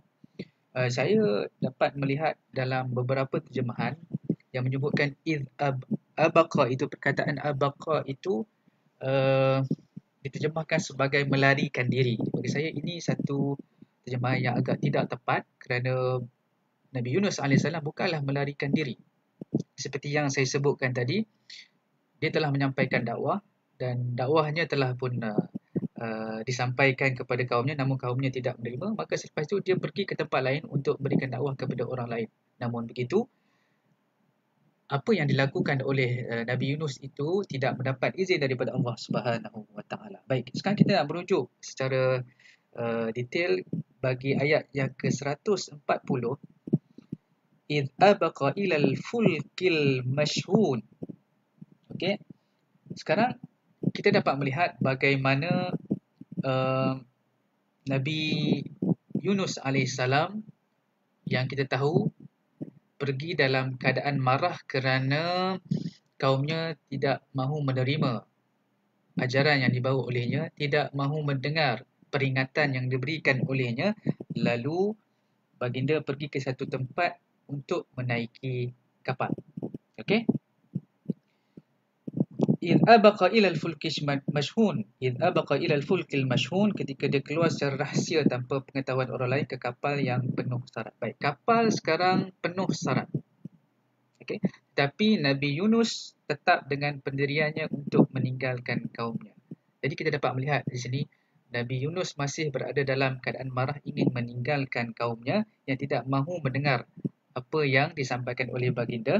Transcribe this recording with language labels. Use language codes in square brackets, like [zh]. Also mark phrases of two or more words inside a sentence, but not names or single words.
[ms] Saya dapat melihat dalam beberapa terjemahan yang menyebutkan abaqa, itu perkataan abaqa itu diterjemahkan sebagai melarikan diri. Bagi saya ini satu terjemahan yang agak tidak tepat kerana Nabi Yunus AS bukanlah melarikan diri. Seperti yang saya sebutkan tadi, dia telah menyampaikan dakwah dan dakwahnya telah pun disampaikan kepada kaumnya, namun kaumnya tidak menerima. Maka selepas itu dia pergi ke tempat lain untuk berikan dakwah kepada orang lain. Namun begitu, apa yang dilakukan oleh Nabi Yunus itu tidak mendapat izin daripada Allah [ar] سبحانه وتعالى. [ms] Baik, sekarang kita nak merujuk secara detail bagi ayat yang ke-140. [ar] إذ أبق إلى الفلك المشحون. [ms] Okey. Sekarang kita dapat melihat bagaimana Nabi Yunus AS yang kita tahu pergi dalam keadaan marah kerana kaumnya tidak mahu menerima ajaran yang dibawa olehnya, tidak mahu mendengar peringatan yang diberikan olehnya. Lalu baginda pergi ke satu tempat untuk menaiki kapal. Okey? [ar] إذ أبق إلى الفلك المشحون. إذ أبق إلى الفلك المشحون, [ms] ketika dia keluar secara rahsia tanpa pengetahuan orang lain ke kapal yang penuh syarat. Baik, kapal sekarang penuh syarat. Okey, tapi Nabi Yunus tetap dengan pendiriannya untuk meninggalkan kaumnya. Jadi kita dapat melihat di sini Nabi Yunus masih berada dalam keadaan marah, ingin meninggalkan kaumnya yang tidak mahu mendengar apa yang disampaikan oleh baginda.